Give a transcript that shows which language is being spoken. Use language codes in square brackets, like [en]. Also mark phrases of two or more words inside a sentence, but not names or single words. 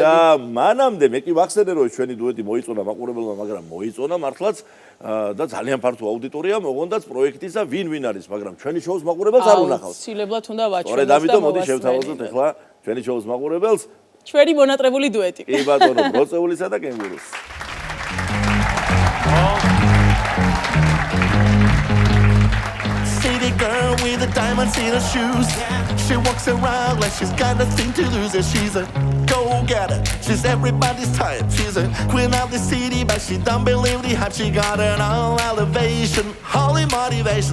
[ka] და მანამდე მე კი ვახსენე რომ ჩვენი დუეტი მოიწონა მაყურებელმა, მაგრამ მოიწონა მართლაც და ძალიან ფართო აუდიტორია მოღონდაც პროექტისა ვინ არის, მაგრამ ჩვენი შოუს მაყურებელს არ უნახავს. აუცილებლად უნდა ვაჩვენოთ. სწორედ ამიტომ მოდი შევთავაზოთ ახლა ჩვენი შოუს მაყურებელს ჩვენი მონატრებული დუეტი. კი ბატონო, ბროწეულისა და კენგურუს. [en] Girl with the diamonds in her shoes. She walks around like she's got nothing to lose. And she's a go-getter. She's everybody's type. She's a queen of the city, but she don't believe the hype. She got an all elevation, holy motivation.